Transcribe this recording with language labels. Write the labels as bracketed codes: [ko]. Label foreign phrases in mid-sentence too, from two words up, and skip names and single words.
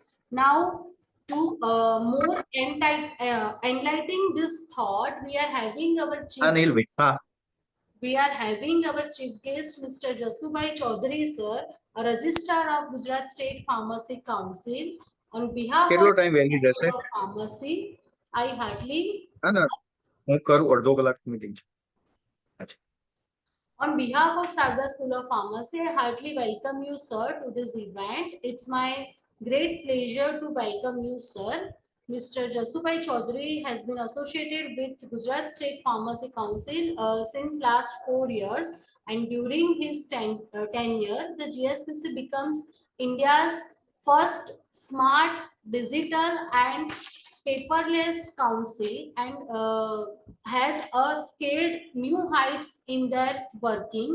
[en] Now, to more enlightening this thought, we are having our Anil Vitha. chief guest, Mr. Jasubhai Chaudhary, sir, a registrar of Gujarat State Pharmacy Council. On behalf [gu] કેટલો [en] of [gu] ટાઈમ વેલી રહેશે? [en] School of Pharmacy, I heartily [gu] ના હું કરું અડધો કલાક મીટિંગ છે. [en] On behalf of Sarda School of Pharmacy, I heartily welcome you, sir, to this event. It's my great pleasure to welcome you, sir. Mr. Jasubhai Chaudhary has been associated with Gujarat State Pharmacy Council since last 4 years, and during his tenure, the GSPC becomes India's first smart, digital, and paperless council, and has scaled new heights in their working.